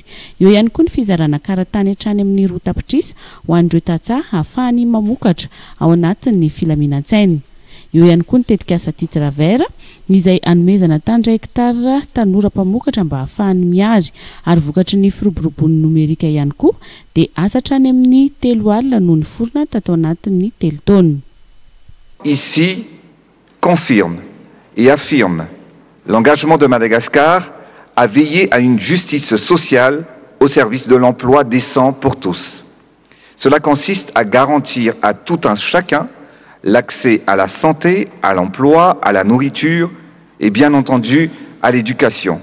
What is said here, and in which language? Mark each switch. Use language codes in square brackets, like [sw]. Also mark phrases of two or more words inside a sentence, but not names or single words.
[mg] Eo ihany koa ny fizarana karatany hatrany amin'ny roa tapitrisa ho an'ireo tantsaha ahafahany mamokatra ao anatin'ny filaminan-tsainy. Eo ihany koa ny tetikasa [fr] titre vert [mg] izay anomezana tany hektara tanora mpamokatra mba ahafahany miary ary vokatry ny firoborobon'ny nomerika ihany koa dia asa hatrany amin'ny 3 alina noho ny forona tatao anatin'ny 3 taona. [fr] Ici, confirme et affirme l'engagement de Madagascar à veiller à une justice sociale au service de l'emploi décent pour tous. Cela consiste à garantir à tout un chacun l'accès à la santé, à l'emploi, à la nourriture et bien entendu à l'éducation.